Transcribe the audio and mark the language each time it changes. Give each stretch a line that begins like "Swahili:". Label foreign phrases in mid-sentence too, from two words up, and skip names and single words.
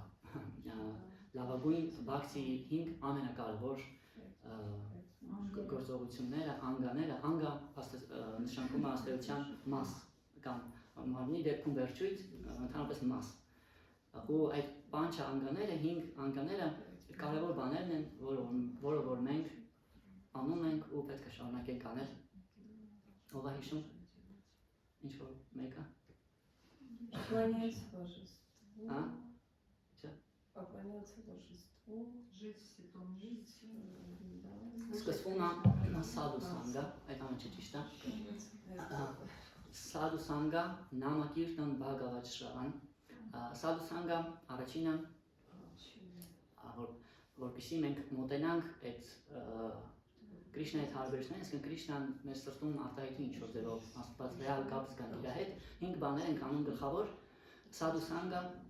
Armenian: լավագույն Բhakti-ի 5 ամենակարևոր գործողությունները, անգաները, անգա նշանակում է աստեղության մաս կամ մարմնի դեպքում վերջույթ, ընդհանրապես մաս։ Ու այդ պանչա անգաները, 5 անգաները կարևոր բաներն են, որը որ մենք անում ենք ու պետք է շարունակենք անել։ Ով է հիշում։ Ինչ որ մեկը։
Russian: Поклоняться божеству. А? Что? Поклоняться божеству. Жить в святом месте.
Armenian: Սկսվում է
Sanskrit: साधु सङ्ग,
Armenian: այդ ամենը ճիշտ է։
Sanskrit: साधु सङ्ग, नामकीर्तन भागवत श्रवण։ साधु सङ्ग
Armenian: առաջինը, որպեսզի մենք մոտենանք այդ Կրիշնայի հետ հարաբերություններին, այսինքն Կրիշնան մեր սրտում արտահայտի ինչ-որ ձևով աստված ռեալ կապ զգանք իր հետ, 5 բաներ ենք անում գլխավոր,
Sanskrit: साधु सङ्ग,